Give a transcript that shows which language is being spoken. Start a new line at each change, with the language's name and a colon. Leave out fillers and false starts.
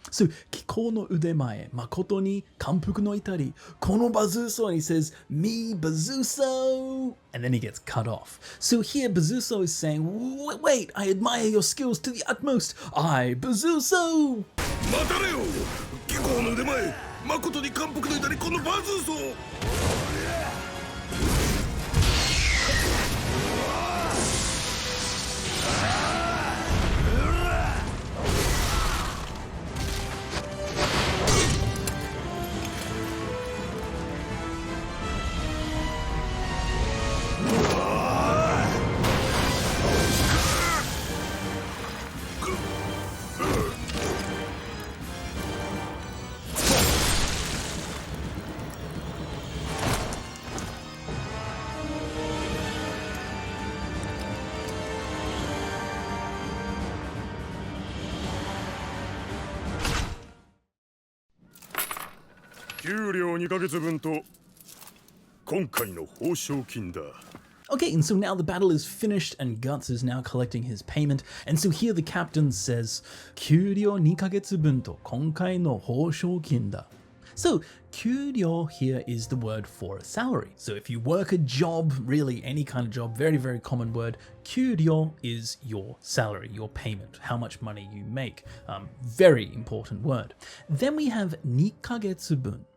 English: So,
Japanese: kikou no udemae, makoto ni kanpuku no itari, kono Bazuso,
English: and he says, me Bazuso, and then he gets cut off. So here Bazuso is saying, wait, I admire your skills to the utmost, I Bazuso!
Japanese: 待たれよ。気候の腕前、誠に感服の至りこのバズーソー。給料2ヶ月分と今回の報奨金だ。
English: Okay, and so now the battle is finished and Guts is now collecting his payment. And so here the captain says,
Japanese: 給料2ヶ月分と今回の報奨金だ.
English: So, kyuryo here is the word for a salary. So if you work a job, really any kind of job, very, very common word, kyuryo is your salary, your payment, how much money you make. Very important word. Then we have nikagetsu bun.